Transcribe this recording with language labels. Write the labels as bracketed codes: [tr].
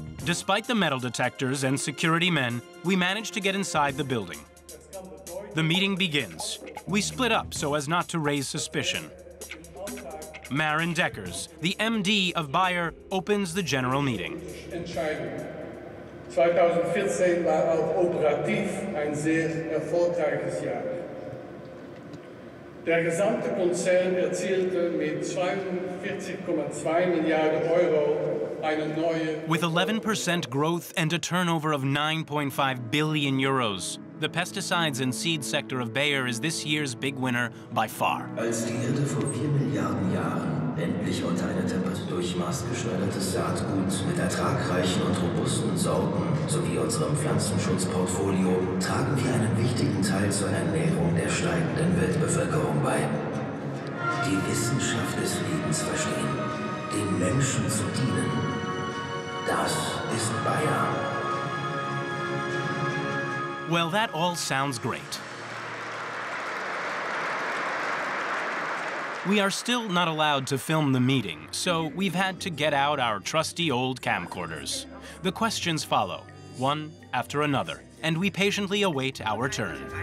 [en] Despite the metal detectors and security men, we managed to get inside the building. The meeting begins. We split up so as not to raise suspicion. Maren Deckers, the MD of Bayer, opens the general meeting. [de] 2014 war auch operativ ein sehr erfolgreiches Jahr. Der gesamte Konzern erzielte mit 42,2 Milliarden Euro eine neue... [en] With 11% growth and a turnover of 9.5 billion euros, the pesticides and seed sector of Bayer is this year's big winner by far. [de] Als die Erde vor 4 Milliarden Jahren endlich unter eine Temperatur durch maßgeschneidertes Saatgut mit ertragreichen und robusten Sorten sowie unserem Pflanzenschutzportfolio tragen wir einen wichtigen Teil zur Ernährung der steigenden Weltbevölkerung bei. Die Wissenschaft des Lebens verstehen, den Menschen zu dienen. Das ist Bayer. [en] Well, that all sounds great. We are still not allowed to film the meeting, so we've had to get out our trusty old camcorders. The questions follow, one after another, and we patiently await our turn.